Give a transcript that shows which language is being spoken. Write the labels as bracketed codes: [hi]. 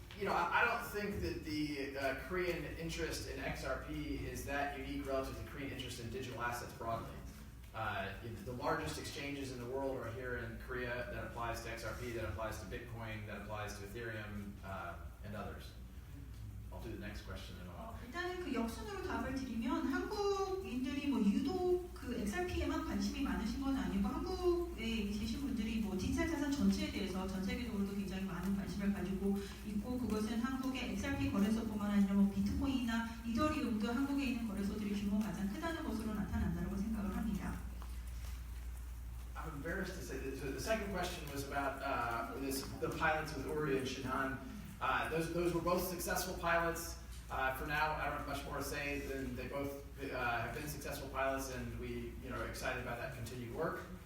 [en] I don't think that the Korean interest in XRP is that unique relative to Korean interest in digital assets broadly. The largest exchanges in the world are here in Korea. That applies to XRP, that applies to Bitcoin, that applies to Ethereum, and others. I'll do the next question in a while. [ko] 일단은 그 역순으로 답을 드리면, 한국인들이 유독 그 XRP에만 관심이 많으신 건 아니고, 한국에 계신 분들이 디지털 자산 전체에 대해서 전 세계적으로도 굉장히 많은 관심을 가지고 있고, 그것은 한국의 XRP 거래소뿐만 아니라 비트코인이나 이더리움도 한국에 있는 거래소들이 규모가 가장 크다는 것으로 나타난다고 생각을 합니다. [en] I'm embarrassed to say that the second question was about the pilots with Uri and Shinhan. Those were both successful pilots. For now, I don't have much more to say than they both have been successful pilots, and we are excited about that continued work.